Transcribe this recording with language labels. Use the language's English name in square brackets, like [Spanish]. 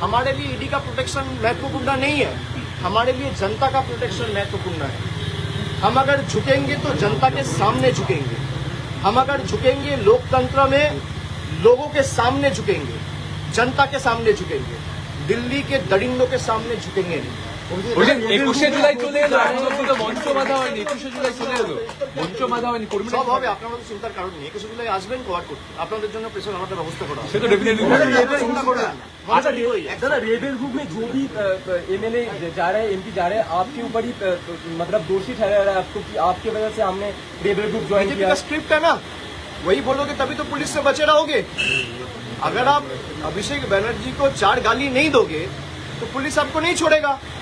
[Hindi] हमारे लिए ईडी का प्रोटेक्शन महत्वपूर्ण नहीं है, हमारे लिए जनता का प्रोटेक्शन महत्वपूर्ण है। हम अगर झुकेंगे तो जनता के सामने झुकेंगे, हम अगर झुकेंगे लोकतंत्र में लोगों के सामने झुकेंगे, जनता के सामने झुकेंगे, दिल्ली के दरिंदों के सामने झुकेंगे नहीं। [Bangla] 21 জুলাই চলে এলো, এখন অব্দি তো মঞ্চ বাঁধা হয়নি। 21 জুলাই চলে এলো, মঞ্চ বাঁধা হয়নি। কর্মীরা সব হবে, আপনার মতো চিন্তার কারণ নেই। 21 জুলাই আসবেন কভার করতে, আপনাদের জন্য প্রেশার আলাদা ব্যবস্থা করা হবে। সে তো ডেফিনেটলি চিন্তা করবেন না। [Hindi] अच्छा दादा रेबेल ग्रुप में जो भी एमएलए जा रहे हैं, एमपी जा रहे हैं, आपके ऊपर ही मतलब दोषी ठहरा रहा है आपको कि आपकी वजह से हमने रेबेल ग्रुप ज्वाइन बीजेपी किया। का स्क्रिप्ट है ना, वही बोलोगे तभी तो पुलिस से बचे रहोगे। अगर आप अभिषेक बनर्जी को 4 गाली नहीं दोगे तो पुलिस आपको नहीं छोड़ेगा।